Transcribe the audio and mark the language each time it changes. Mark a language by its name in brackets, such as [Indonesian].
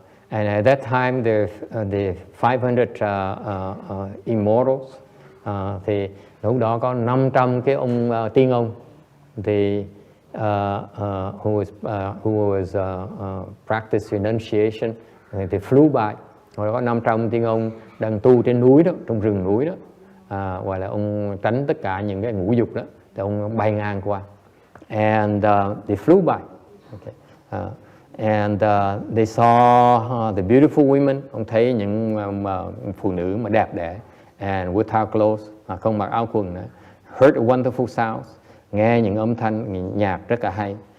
[English] And at that time the 500 immortals, [Vietnamese] thì lúc đó có 500 cái ông tiên ông, thì [English] who was practice renunciation, thì flew by. [Vietnamese] Rồi có 500 tiên ông đang tu trên núi đó, trong rừng núi đó, gọi là ông tránh tất cả những cái ngũ dục đó, thì ông bay ngang qua. [English] And they flew by. Okay. And they saw the beautiful women. [Vietnamese] Ông thấy những phụ nữ mà đẹp đẽ, [English] and without clothes, [Vietnamese] không mặc áo quần nữa. [English] Heard wonderful sounds, [Vietnamese] nghe những âm thanh nhạc rất là hay.